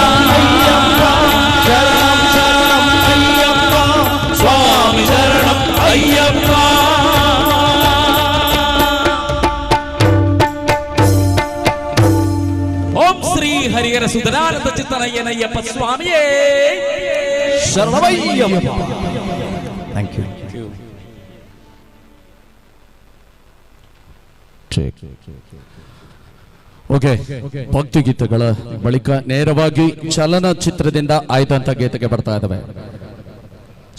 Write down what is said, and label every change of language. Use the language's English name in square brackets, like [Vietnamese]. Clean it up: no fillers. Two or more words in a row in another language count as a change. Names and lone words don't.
[Tamil] சரணம் சரணம் ஐயப்பா சுவாமி சரணம் ஐயப்பா ஓம் ஸ்ரீ ஹரிஹர சுதனானந்த சித்தனையனையப்ப சுவாமியே [English] ಶರಣಮಯ್ಯಪ್ಪ thank you [Kannada] ಓಕೆ ಭಕ್ತಿಗೀತೆಗಳ ಬಳಿಕ ನೇರವಾಗಿ ಚಲನಚಿತ್ರದಿಂದ ಆಯ್ದಂತ ಗೀತೆಗೆ ಬರ್ತಾ ಇದ್ದಾವೆ.